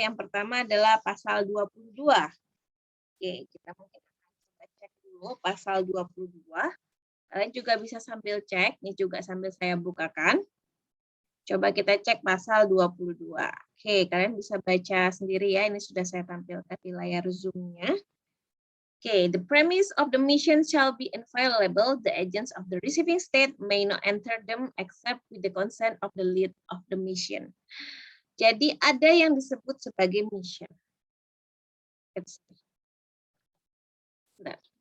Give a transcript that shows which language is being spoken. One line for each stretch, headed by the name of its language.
Indonesian: Yang pertama adalah pasal 22. Oke, kita mungkin akan cek dulu pasal 22. Kalian juga bisa sambil cek, ini juga sambil saya bukakan. Coba kita cek pasal 22. Oke, kalian bisa baca sendiri ya. Ini sudah saya tampilkan di layar Zoom-nya.
English: Okay, the premise of the mission shall be inviolable. The agents of the receiving state may not enter them except with the consent of the lead of the mission.
Indonesian: Jadi ada yang disebut sebagai mission. Bentar.